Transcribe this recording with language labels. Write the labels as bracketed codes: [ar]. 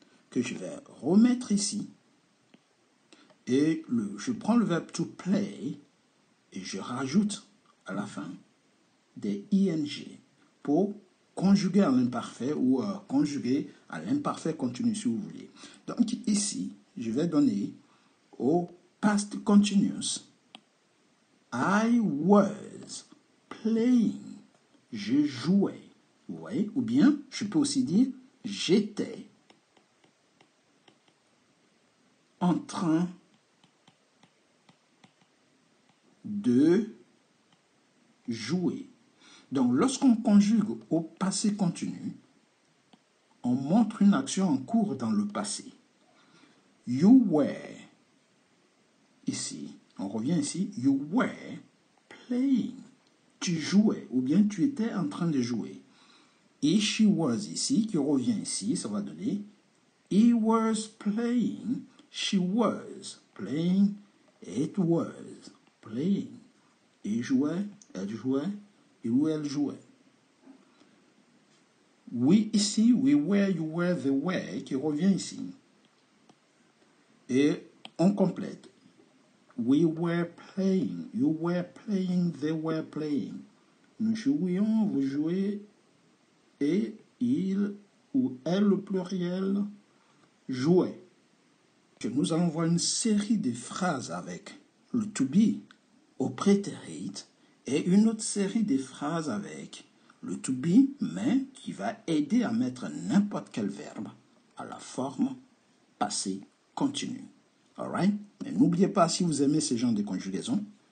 [fr] Que je vais remettre ici. Et je prends le verbe [en] to play [fr] et je rajoute à la fin des ing pour conjuguer à l'imparfait ou conjuguer à l'imparfait continu si vous voulez. Donc ici, je vais donner au past continuous [en] I was playing. [fr] Je jouais. Vous voyez? Ou bien, je peux aussi dire j'étais en train de jouer. Donc, lorsqu'on conjugue au passé continu, on montre une action en cours dans le passé. [en] You were, [fr] ici, on revient ici, [en] you were playing. [fr] Tu jouais, ou bien tu étais en train de jouer. [en] Et she was ici, [fr] qui revient ici, ça va donner [en] he was playing, she was playing, it was playing. [fr] Il jouait, elle jouait, il ou elle jouait. [en] We ici, we were, you were, they were, [fr] qui revient ici. Et on complète. [en] We were playing, you were playing, they were playing. [fr] Nous jouions, vous jouez, et il ou elle, le pluriel, jouait. Nous allons voir une série de phrases avec le to be au prétérit et une autre série de phrases avec le to be, mais qui va aider à mettre n'importe quel verbe à la forme passé continu. [en] Alright? [fr] Mais n'oubliez pas, si vous aimez ce genre de conjugaison,